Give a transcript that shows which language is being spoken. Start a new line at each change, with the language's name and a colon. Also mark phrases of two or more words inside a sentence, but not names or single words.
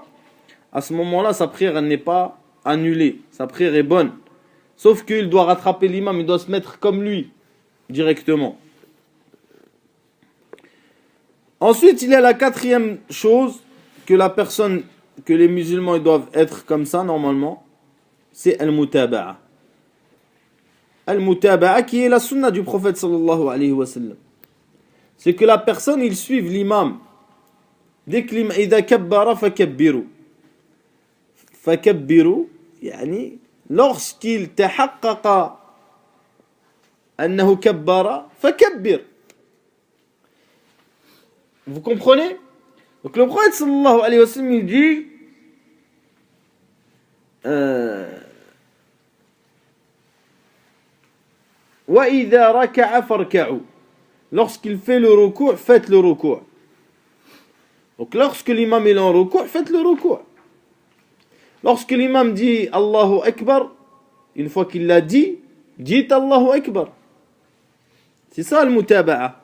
French: À ce moment-là, sa prière elle n'est pas annulée, sa prière est bonne. Sauf qu'il doit rattraper l'imam, il doit se mettre comme lui, directement. Ensuite, il y a la quatrième chose que les musulmans ils doivent être comme ça normalement, c'est al-mutaba'a. Al-mutaba'a qui est la sunna du prophète
Arabic: صلى الله عليه وسلم.
French: C'est que la personne il suive l'imam. Dès que l'imam
Arabic: إذا كبر فكبروا. فكبروا يعني lorsqu'il تحقق أنه كبر فكبر.
French: Vous comprenez? Donc le prophète
Arabic: صلى الله عليه وسلم
French: il dit
Arabic: وإذا ركع فاركعوا.
French: Lorsqu'il fait le recours, faites le recours. Donc lorsque l'imam est en recours, faites le recours. Lorsque l'imam dit
Arabic: الله أكبر,
French: une fois qu'il l'a dit, dites
Arabic: الله أكبر.
French: C'est ça le mutaba'a.